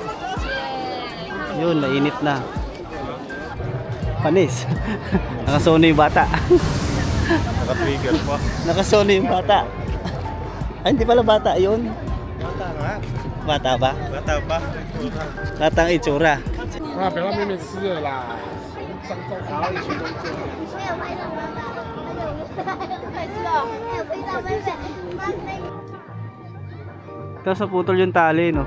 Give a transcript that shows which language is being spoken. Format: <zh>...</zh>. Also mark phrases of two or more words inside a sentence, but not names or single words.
<tl>Yun, nainit na. Panis. Nakasono yung bata. Naka-trigger pa. Nakasono yung bata. Ay, hindi pala bata yun. Bata nga. Bata ba? Bata pa. Bata ang itsura.</tl> <zh>不要外面吃了啦，上周好一些东西。</zh> <tl>Ito sa putol yung tali, no?</tl>